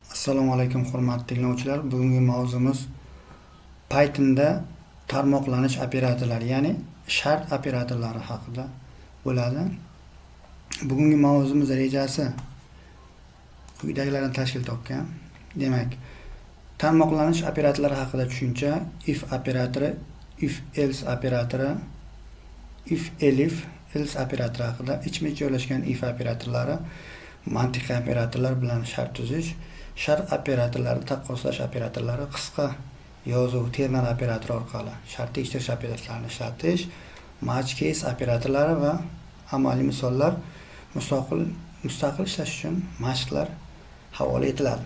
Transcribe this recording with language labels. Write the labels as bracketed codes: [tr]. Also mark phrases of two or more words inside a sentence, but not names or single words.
[uz] Assalomu alaykum hurmatli tinglovchilar. Bugungi mavzumiz Pythonda tarmoqlanish operatorlari, ya'ni shart operatorlari haqida bo'ladi. Bugungi mavzumiz rejasi quyidagilardan tashkil topgan. Demak, tarmoqlanish operatorlari haqida tushuncha: if operatori, [en] if else [uz] operatori, [en] if elif [uz] else operatori haqida, ichma-ich joylashgan if operatorlari, mantiqiy operatorlar bilan shart tuzish, shart operatorlari, taqqoslash operatorlari, qisqa yozuv ternar operatori orqali shart tekshirish operatorlarini ishlatish, [en] match case [uz] operatorlari va amaliy misollar mustaqil ishlash uchun mashqlar havola etiladi.